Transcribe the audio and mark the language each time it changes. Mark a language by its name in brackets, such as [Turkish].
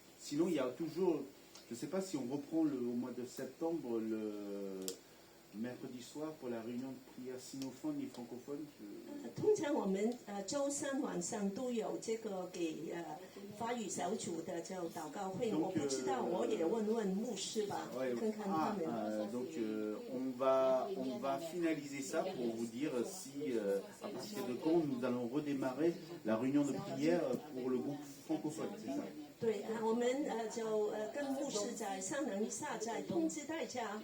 [French] Sinon, il y a toujours, je ne sais pas si on reprend au mois de septembre, le mercredi soir pour la réunion de prière sinophone et francophone. [Chinese] 通常我們週三晚上都有這個給法語小組的就禱告會， [French] Donc, [Chinese] 我不知道，我也問問牧師吧， [French] Ouais, [Chinese] 看看他們。 [French] donc on va finaliser ça pour vous dire si à partir de quand nous allons redémarrer la réunion de prière pour le groupe francophone, c'est ça? [Chinese] 對我們就跟牧師再商量一下，再通知大家。